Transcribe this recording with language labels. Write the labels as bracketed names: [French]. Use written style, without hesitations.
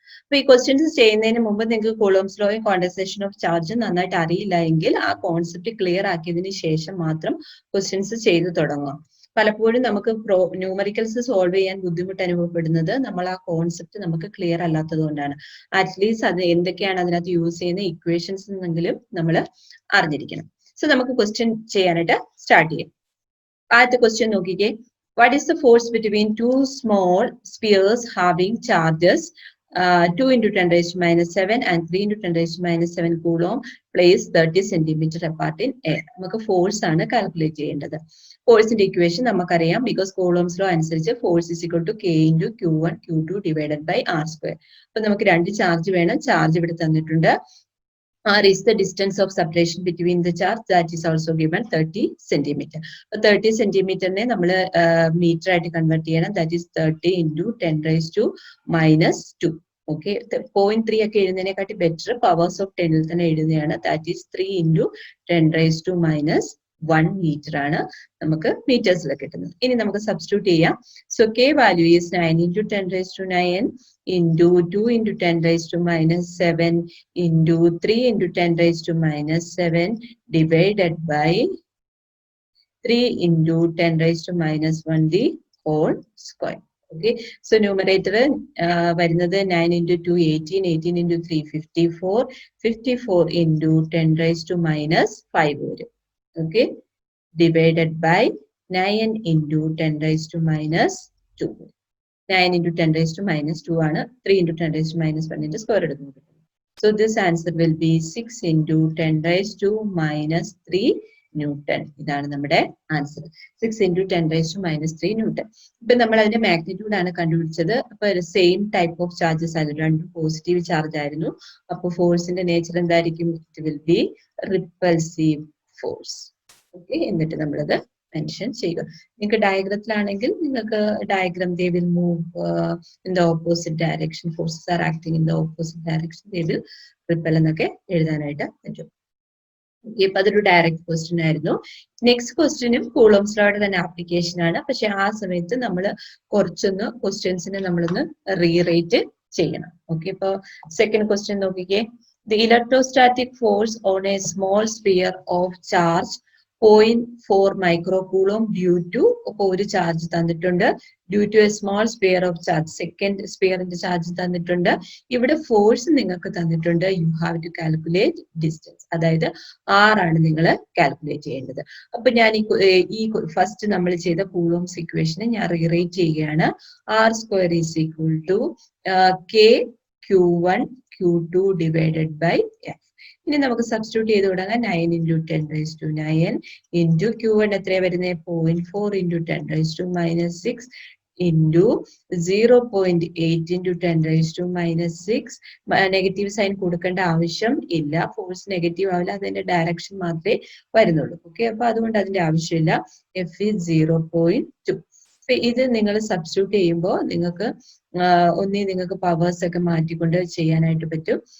[Malayalam] അപ്പൊ ഈ ക്വസ്റ്റ്യൻസ് ചെയ്യുന്നതിന് മുമ്പ് നിങ്ങൾക്ക് കൂളോംസ് ലോയും ക്വാണ്ടൈസേഷൻ ഓഫ് ചാർജും നന്നായിട്ട് അറിയില്ല എങ്കിൽ ആ കോൺസെപ്റ്റ് ക്ലിയർ ആക്കിയതിന് ശേഷം മാത്രം ക്വസ്റ്റ്യൻസ് ചെയ്തു തുടങ്ങുക. പലപ്പോഴും നമുക്ക് ന്യൂമറിക്കൽസ് സോൾവ് ചെയ്യാൻ ബുദ്ധിമുട്ട് അനുഭവപ്പെടുന്നത് നമ്മൾ ആ കോൺസെപ്റ്റ് നമുക്ക് ക്ലിയർ അല്ലാത്തത് കൊണ്ടാണ്. അറ്റ്ലീസ്റ്റ് അത് എന്തൊക്കെയാണ് അതിനകത്ത് യൂസ് ചെയ്യുന്ന ഇക്വേഷൻസ് എന്നെങ്കിലും നമ്മൾ അറിഞ്ഞിരിക്കണം. സോ നമുക്ക് ക്വസ്റ്റ്യൻ ചെയ്യാനായിട്ട് സ്റ്റാർട്ട് ചെയ്യാം. ആദ്യത്തെ ക്വസ്റ്റ്യൻ നോക്കിക്കേ. [English] What is the force between two small spheres having charges 2 into 10 raised to minus 7 and 3 into 10 raised to minus 7 coulomb placed 30 centimeter apart in air? [Malayalam] നമുക്ക് ഫോഴ്സ് ആണ് കാൽക്കുലേറ്റ് ചെയ്യേണ്ടത്. ഫോഴ്സിന്റെ equation നമുക്കറിയാം. [English] Because Coulomb's law അനുസരിച്ച് force is equal to K into Q1 Q2 divided by R square. [Malayalam] അപ്പൊ നമുക്ക് രണ്ട് charge വേണം. ചാർജ് ഇവിടെ തന്നിട്ടുണ്ട്. [English] R is the distance of separation between the charge, that is also given 30 centimeter. [Malayalam] 30 centimeter-നെ നമ്മൾ metre ആയിട്ട് convert ചെയ്യണം. [English] That is 30 into 10 raised to minus 2. [Malayalam] Okay, 0.3 ഒക്കെ എഴുതുന്നതിനെക്കാട്ടി ബെറ്റർ പവേഴ്സ് ഓഫ് 10 തന്നെ എഴുതുകയാണ്. [English] That is 3 into 10 raised to minus 1 meter [Malayalam] ആണ് നമുക്ക് മീറ്റേഴ്സിൽ കിട്ടുന്നത്. ഇനി നമുക്ക് സബ്സ്റ്റിറ്റ്യൂട്ട് ചെയ്യാം. [English] So K value is 9 into 10 raised to 9 into 2 into 10 raised to minus 7 into 3 into 10 raised to minus 7 divided by 3 into 10 raised to minus 1 the whole square. Okay, so numerator വരുന്നത് 9 into 2 18, 18 into 3 54, 54 into 10 raised to minus 5 വരും. Okay, divided by 9 into 10 raised to minus 2. 9 into 10 raised to minus 2 ആണ്. 3 into 10 raised to minus 1 into square എടുക്കുന്നത്. So this answer will be 6 into 10 raised to minus 3 Newton. [Malayalam] ഇതാണ് നമ്മുടെ answer. [English] 6 into 10 raised to minus 3 Newton. [Malayalam] ഇപ്പൊ നമ്മൾ അതിന്റെ magnitude ആണ് കണ്ടുപിടിച്ചത്. അപ്പൊ സെയിം ടൈപ്പ് ഓഫ് ചാർജസ് ആയിരുന്നു. രണ്ടും പോസിറ്റീവ് ചാർജ് ആയിരുന്നു. അപ്പൊ ഫോഴ്സിന്റെ നേച്ചർ എന്തായിരിക്കും? [English] It will be repulsive force. [Malayalam] Okay, എന്നിട്ട് നമ്മളത് മെൻഷൻ ചെയ്യുക. നിങ്ങൾക്ക് ഡയഗ്രത്തിലാണെങ്കിൽ നിങ്ങൾക്ക് diagram [English] they will move in the opposite direction. Forces are acting in the opposite direction. They will repel [Malayalam] എന്നൊക്കെ എഴുതാനായിട്ട് പറ്റും. ഓക്കെ, അപ്പൊ അതൊരു ഡയറക്റ്റ് ക്വസ്റ്റ്യൻ ആയിരുന്നു. നെക്സ്റ്റ് ക്വസ്റ്റ്യനും കൂളോംസ് ലോയുടെ തന്നെ ആപ്ലിക്കേഷൻ ആണ്. പക്ഷെ ആ സമയത്ത് നമ്മൾ കുറച്ചൊന്ന് ക്വസ്റ്റ്യൻസിനെ നമ്മളൊന്ന് റീറേറ്റ് ചെയ്യണം. ഓക്കെ, ഇപ്പൊ സെക്കൻഡ് ക്വസ്റ്റ്യൻ നോക്കിക്കേ. [English] The electrostatic force on a small sphere of charge 0.4 microcoulomb due to [Malayalam] ഒരു ചാർജ് തന്നിട്ടുണ്ട്. [English] due to a small sphere of charge, [Malayalam] second സ്പിയറിന്റെ charge തന്നിട്ടുണ്ട്. ഇവിടെ ഫോഴ്സ് നിങ്ങൾക്ക് തന്നിട്ടുണ്ട്. [English] you have to calculate distance, [Malayalam] അതായത് R ആണ് നിങ്ങൾ കാൽക്കുലേറ്റ് ചെയ്യേണ്ടത്. അപ്പൊ ഞാൻ ഈ ഫസ്റ്റ് നമ്മൾ ചെയ്ത കൂളോംസ് ഇക്വേഷനെ ഞാൻ റീറേറ്റ് ചെയ്യുകയാണ്. [English] R square is equal to K Q1 Q2 divided by F. [Malayalam] ഇനി നമുക്ക് സബ്സ്റ്റിറ്റ്യൂട്ട് ചെയ്ത് തുടങ്ങാം. [English] 9 into 10 raised to 9 into Q1 [Malayalam] എത്രയാണ് വരുന്നത്? [English] 0.4 into 10 raised to minus 6 into 0.8 into 10 raised to minus 6. [Malayalam] Negative sign കൊടുക്കേണ്ട ആവശ്യം ഇല്ല. ഫോഴ്സ് നെഗറ്റീവ് ആവില്ല, അതിന്റെ ഡയറക്ഷൻ മാത്രമേ വരുന്നുള്ളൂ. ഓക്കെ, അപ്പൊ അതുകൊണ്ട് അതിന്റെ ആവശ്യമില്ല. [English] F is 0.2. [Malayalam] ഇത് നിങ്ങൾ സബ്സ്റ്റിറ്റ്യൂട്ട് ചെയ്യുമ്പോൾ നിങ്ങൾക്ക് നിങ്ങൾക്ക് പവേഴ്സ് ഒക്കെ മാറ്റിക്കൊണ്ട് ചെയ്യാനായിട്ട് പറ്റും.